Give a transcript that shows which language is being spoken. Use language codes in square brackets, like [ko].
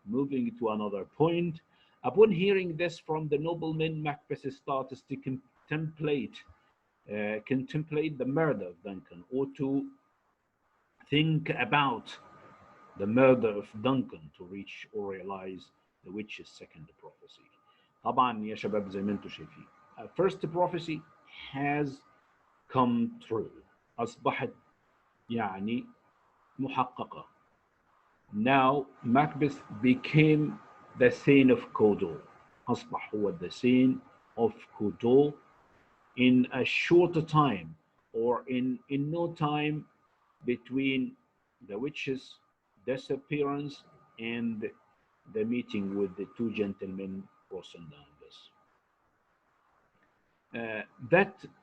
[en] Moving to another point. Upon hearing this from the nobleman, Macbeth starts to contemplate the murder of Duncan, or to think about the murder of Duncan to reach or realize the witch's second prophecy. [ar] طبعا يا شباب زي ما انتم شايفين, [en] first prophecy has come true. [ar] أصبحت يعني محققة. [en] Now Macbeth became the Thane of Cawdor. [ar] أصبح هو [en] the Thane of Cawdor in a short time, or in no time between the witches' disappearance and the meeting with the two gentlemen, Ross and Angus. That